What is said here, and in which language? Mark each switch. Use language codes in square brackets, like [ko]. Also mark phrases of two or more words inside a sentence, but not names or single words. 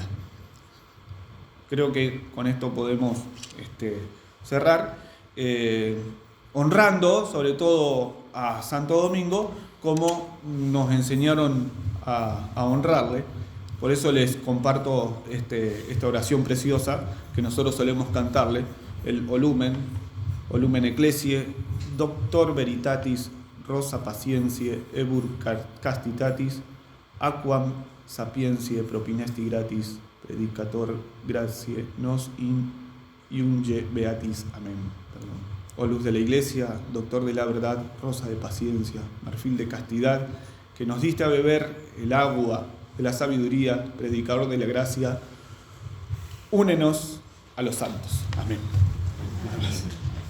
[es] Creo que con esto podemos cerrar, honrando sobre todo a Santo Domingo como nos enseñaron a honrarle. Por eso les comparto esta oración preciosa que nosotros solemos cantarle, el [la] Olumen Ecclesiae, Doctor Veritatis, Rosa Patientiae, Ebur Castitatis, Aquam Sapientiae Propinesti Gratis, Predicator Gratiae nos iunge beatis. [es] Amén. Oh luz de la Iglesia, Doctor de la verdad, Rosa de paciencia, Marfil de castidad, que nos diste a beber el agua de la sabiduría, Predicador de la gracia, únenos a los santos. Amén.